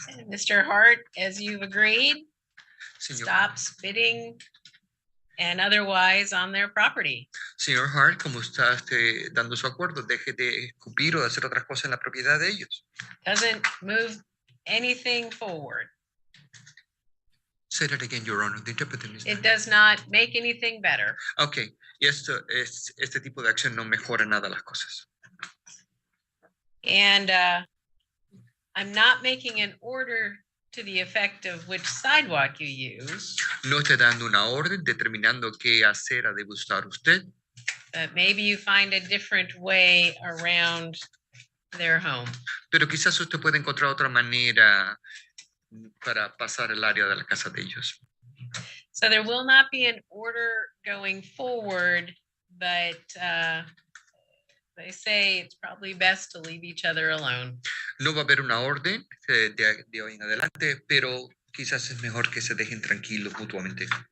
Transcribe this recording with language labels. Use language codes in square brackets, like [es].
[en] Mr. Hart, as you've agreed, [es] Señor, [en] stop spitting and otherwise on their property. [es] señor Hart, como está dando su acuerdo, deje de escupir o de hacer otras cosas en la propiedad de ellos. [en] Doesn't move anything forward. Say that again, Your Honor. The interpreter is It does not make anything better. [es] Okay, y este tipo de acción no mejora nada las cosas. [en] And I'm not making an order to the effect of which sidewalk you use, [es] No estoy dando una orden determinando qué acera debe usar usted, [en] but maybe you find a different way around their home. [es] pero quizás usted puede encontrar otra manera para pasar el área de la casa de ellos. [en] So there will not be an order going forward, but they say it's probably best to leave each other alone. [es] No va a haber una orden de hoy en adelante, pero quizás es mejor que se dejen tranquilos mutuamente.